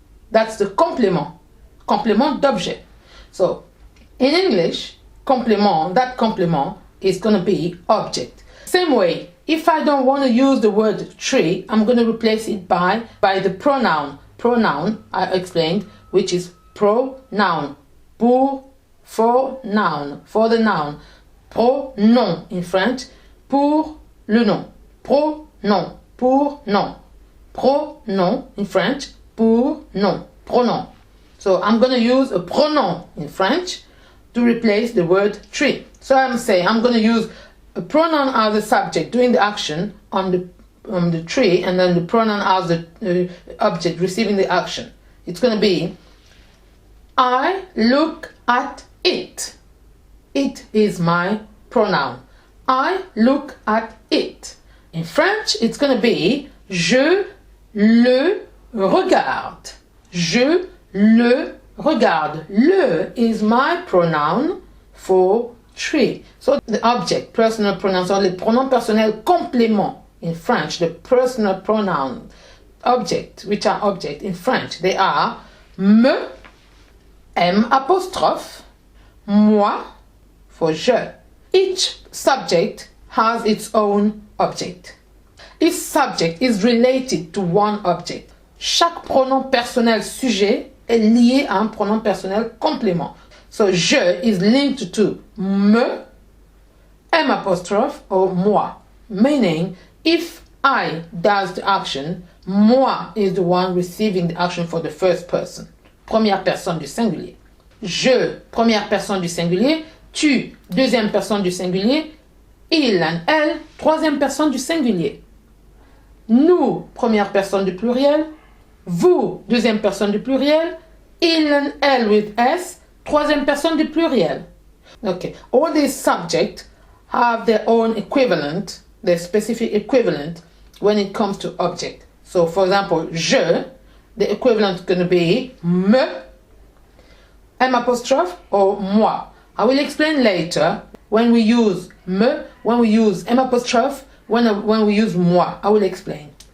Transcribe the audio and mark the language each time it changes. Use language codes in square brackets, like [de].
[en] That's the complément. Complément d'objet. So, in English, complément, that complément is going to be object. Same way, if I don't want to use the word tree, I'm going to replace it by the pronoun. Pronoun, I explained, which is pronoun. For noun, for the noun. Pronom in French, [fr] pour le nom. [en] Pronom, [fr] pour nom. [en] Pronom in French, pour nom. Pronom. So I'm going to use a pronoun in French to replace the word tree. So I'm saying I'm going to use a pronoun as the subject doing the action on the tree, and then the pronoun as the object receiving the action. It's going to be, I look at it. It is my pronoun. I look at it. In French, it's going to be, [fr] je le regarde. Je le regarde. [en] Le is my pronoun for tree. So the object, personal pronouns, or [fr] les pronoms personnels complément [en] in French, the personal pronoun object, which are object in French, they are me, M apostrophe, moi, for je. Each subject has its own object. Each subject is related to one object. [fr] Chaque pronom personnel sujet est lié à un pronom personnel complément. [en] So je is linked to me, M apostrophe, or moi. Meaning, if I does the action, moi is the one receiving the action for the first person. [fr] Première personne du singulier. Je, première personne du singulier. Tu, deuxième personne du singulier. Il and elle, troisième personne du singulier. Nous, première personne du pluriel. Vous, deuxième personne du pluriel. Il and elle with S, troisième personne du pluriel. [en] Okay, all these subjects have their own equivalent, their specific equivalent when it comes to object. So, for example, je, the equivalent is going to be me, M apostrophe, or moi. I will explain later when we use me, when we use M apostrophe, when we use moi. I will explain.